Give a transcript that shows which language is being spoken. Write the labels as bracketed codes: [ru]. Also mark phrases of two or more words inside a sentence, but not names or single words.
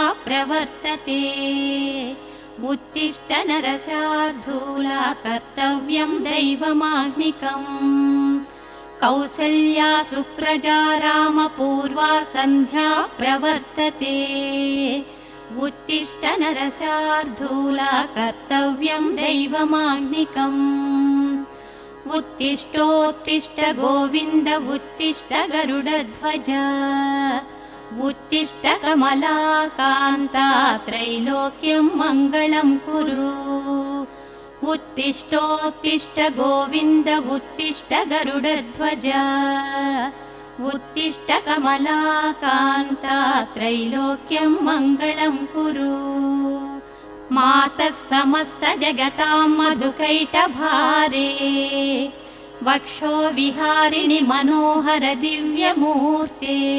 [sa] ప్రవర్తతే ఉత్తిష్ట నరశార్ధూలా కర్తవ్యం దైవమాహ్నికం కౌసల్యా సుప్రజా రామ పూర్వా సంధ్యా ప్రవర్తతే ఉత్తిష్ట నరశార్ధూలా కర్తవ్యం దైవమాహ్నికం उत्तिष्ठोत्तिष्ठ गोविन्द उत्तिष्ठ गरुडध्वज उत्तिष्ठ कमलाकान्ता त्रैलोक्यं मङ्गलं कुरु उत्तिष्ठोत्तिष्ठ गोविन्द उत्तिष्ठ गरुडध्वज उत्तिष्ठ कमलाकान्ता त्रैलोक्यं मङ्गलं कुरु मातः समस्त जगतां मधुकैटभारे वक्षो विहारिणि मनोहर दिव्यमूर्ते